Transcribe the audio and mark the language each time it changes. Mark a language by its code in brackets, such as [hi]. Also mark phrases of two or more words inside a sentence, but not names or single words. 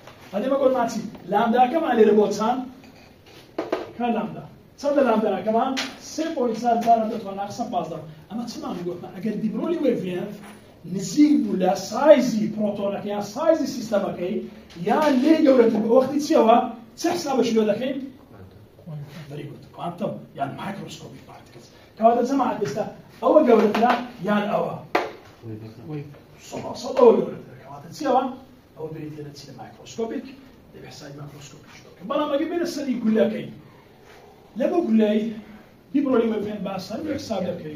[ckb] هەدێمە گۆرماچی لامداکەمان لێرە بۆ چەند؟ کە لامدا چەندە لامداکەمان 3.4 جاران دەتوان ناقص 15. ئەمە چمان گۆتمان ئەگەر دیبرۆلی وێڤێن نزیک بوو لە سایزی پرۆتۆنەکە یان سایزی سیستەمەکەی یان لێ گەورەتر بە وەختی چیەوە چه حسابەشی لێ دەکەین؟ [en] very good. Quantum یان microscopic particles. [ckb] کەواتە جەماعەت ئێستا ئەوە گەورەترە یان ئەوە؟ سەد ئەوە گەورەترە. کەواتە چیەوە؟ ئەوە بریتێنە چی لە مایکرۆسکۆپیک دەبێ حسابی مایکرۆسکۆپیک دەکەین. بەڵام ئەگەر بێنە سەری گولەکەی لەبە گولەی دیبرۆلی وێڤێن باسە حساب دەکەین.